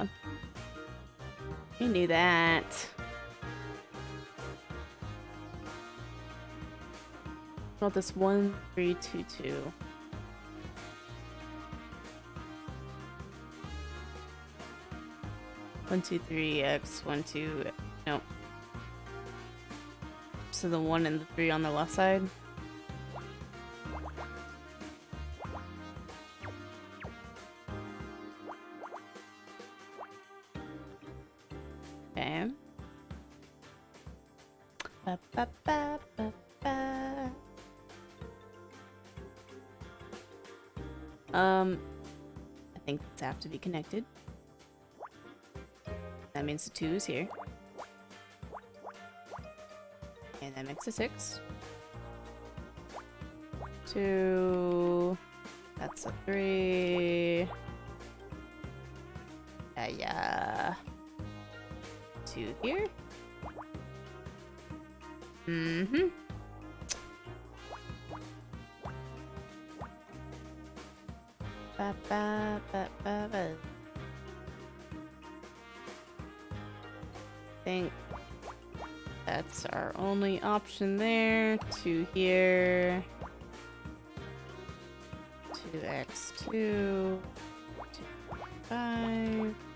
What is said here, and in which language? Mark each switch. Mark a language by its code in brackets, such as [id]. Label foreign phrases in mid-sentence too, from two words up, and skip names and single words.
[en] We knew that. About this 1322. One, two, three, X, 1, 2. Nope. So the 1 and the 3 on the left side. Okay. Ba, ba, ba, ba, ba. I think these have to be connected. That means the 2 is here. And that makes a 6. 2. That's a 3. Yeah. 2 here. Mm-hmm. Ba, ba, ba, ba, ba. Think that's our only option there. 2 here. 2x2. 2, 5.